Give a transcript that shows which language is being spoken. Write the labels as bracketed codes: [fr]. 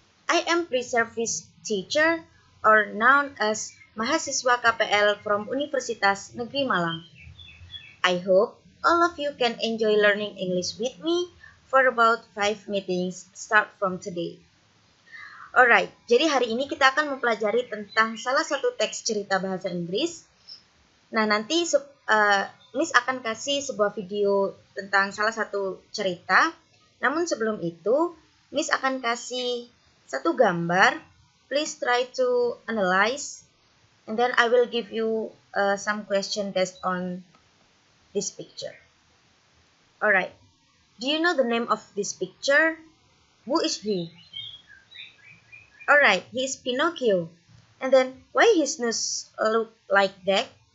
[en] I am pre-service teacher or known as [id] mahasiswa KPL [en] from Universitas Negeri Malang. I hope all of you can enjoy learning English with me for about 5 meetings start from today. [id] Alright, jadi hari ini kita akan mempelajari tentang salah satu teks cerita bahasa Inggris. Nah, nanti Miss akan kasih sebuah video tentang salah satu cerita. Namun sebelum itu, Miss akan kasih satu gambar. [en] Please try to analyze, and then I will give you some question based on this picture. Alright, do you know the name of this picture? Who is he? Alright, he is Pinocchio. And then, why his nose look like that?